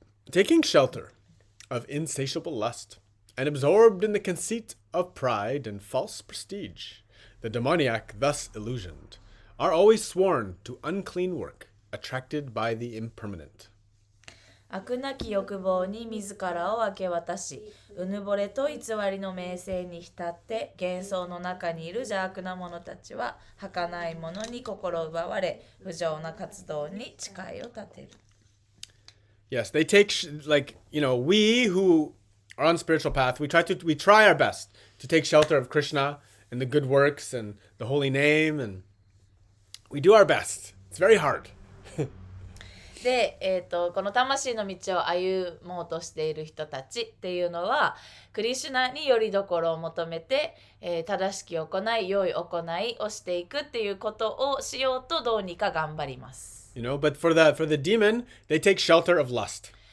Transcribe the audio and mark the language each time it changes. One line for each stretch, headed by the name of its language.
English: Taking shelter of insatiable lust and absorbed in the conceit of pride and false prestige, the demoniac thus illusioned are always sworn to unclean work, attracted by the impermanent.
Japanese: 悪なき欲望に自らを明け渡し、うぬぼれと偽りの名声に浸って幻想の中にいる邪悪な者たちは儚いものに心奪われ、不浄な活動に誓いを立てる。
English: Yes, they take like, we who are on spiritual path, we try our best to take shelter of Krishna and the good works and the holy name, and we do our best. It's very hard.
Japanese: で、この魂の道を歩もうとしている人たちっていうのはクリシュナによりどころを求めて、正しき行い良い行いをしていくっていうことをしようとどうにか頑張ります。
English: But for the demon, they take shelter of lust.